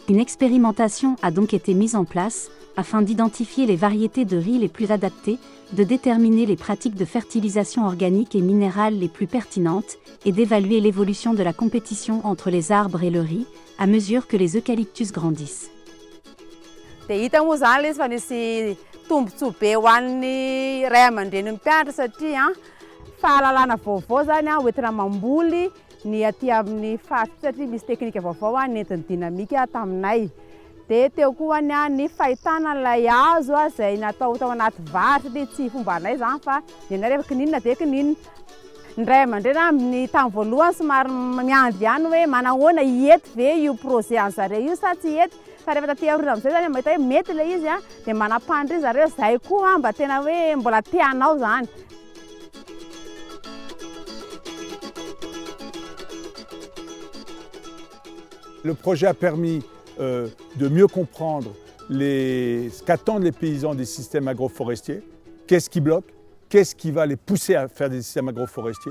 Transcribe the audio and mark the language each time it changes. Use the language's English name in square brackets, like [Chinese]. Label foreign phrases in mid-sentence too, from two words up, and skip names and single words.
[French] Une expérimentation a donc été mise en place afin d'identifier les variétés de riz les plus adaptées, de déterminer les pratiques de fertilisation organique et minérale les plus pertinentes et d'évaluer l'évolution de la compétition entre les arbres et le riz à mesure que les eucalyptus grandissent. [Malagasy] Dia hita moa zany ilay izy fa nisy tombontsoa be ho an'ny ray aman-dreny ny mpianatra satria fahalalana vaovao zany hoentina mamboly ny aty amin'ny faritra satria misy teknika vaovao nentin'ny dinamika taminay. Dia teo koa ny fahitana ilay hazo izay natao tao anaty vary satria tsy fomba anay zany fa ny rehefa kininina dia kininina. Ny ray aman-dreny amin'ny tamin'ny voalohany somary miandry ihany hoe manahoana hiety ve io projet an'zareo io sa tsy hety. Fa rehefa taty aoriana amin'izay zany mahita hoe mety ilay izy dia manapandry zareo izay koa mba tena hoe mbola tianao zany. [French] Le projet a permis de mieux comprendre ce qu'attendent les paysans des systèmes agroforestiers, qu'est-ce qui bloque, qu'est-ce qui va les pousser à faire des systèmes agroforestiers.